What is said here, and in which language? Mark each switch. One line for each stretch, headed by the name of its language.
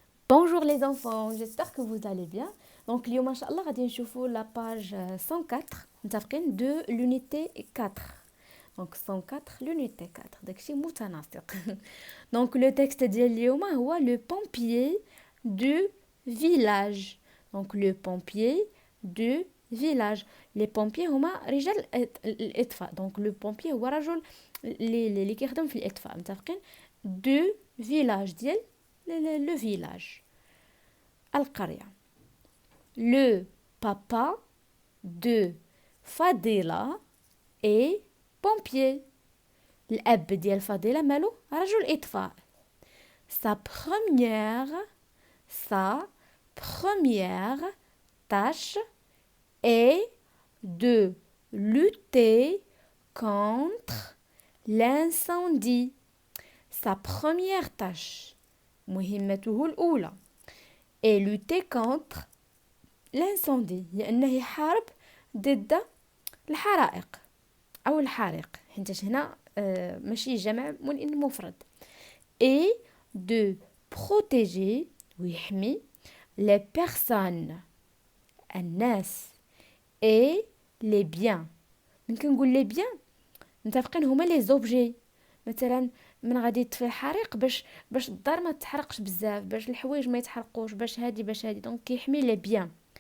French: Bonjour les enfants, j'espère que vous allez bien. Donc
Arabic: اليوم ان شاء الله غادي نشوفوا
French: la page
Arabic: 104 متفقين
French: de l'unité
Arabic: 4.
French: Donc 104 l'unité 4
Arabic: داكشي متناسق.
French: Donc le texte
Arabic: ديال اليوم هو
French: le pompier du village. Donc le pompier du village. Les pompiers
Arabic: هما رجال الإطفاء.
French: Donc le pompier
Arabic: هو رجل اللي كيخدم في الإطفاء متفقين
French: du village
Arabic: ديال
French: le village.
Arabic: القرية.
French: Le papa de Fadela est pompier.
Arabic: الأب ديال فضيلة مالو رجل إطفاء.
French: Sa première tâche est de lutter contre l'incendie. Sa première tâche
Arabic: مهمته الأولى
French: et lutter contre l'incendie
Arabic: لأنه يحارب ضد الحرائق أو الحريق حيت هنا ماشي جمع ولكن مفرد
French: et de protéger
Arabic: ويحمي
French: les personnes
Arabic: الناس
French: et les biens.
Arabic: من كنقول
French: les biens
Arabic: متفقين هما
French: les objets.
Arabic: مثلا من غادي يطفي الحريق باش الدار ما تحرقش بزاف، باش الحوايج ما يتحرقوش، باش هادي دونك كيحمي
French: لي بيان.